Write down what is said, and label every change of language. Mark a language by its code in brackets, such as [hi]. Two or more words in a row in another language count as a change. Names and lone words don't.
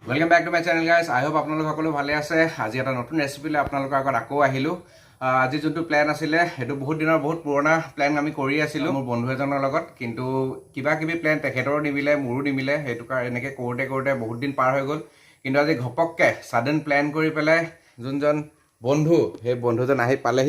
[en] Welcome back to my channel guys. I hope [as] আপোনালোক সকলো ভালে আছে। आज এটা নতুন ৰেচিপি লৈ আপোনালোকৰ আগত আকৌ আহিলো। আজি যোনটো প্ল্যান আছিলে হেতু বহুত দিনৰ বহুত পুৰণা প্ল্যান আমি কৰি আছিলো মোৰ বন্ধু এজনৰ লগত, কিন্তু কিবা কিবি প্ল্যান তেখেতৰ নিমিলে মোৰো নিমিলে, হেতু কাৰ এনেকে কৰোতে কৰোতে বহুত দিন পাৰ হৈ গ'ল। কিন্তু আজি ঘপককে সাডেন প্ল্যান কৰি পেলাই যোনজন বন্ধু সেই বন্ধুজন আহি পালেহি।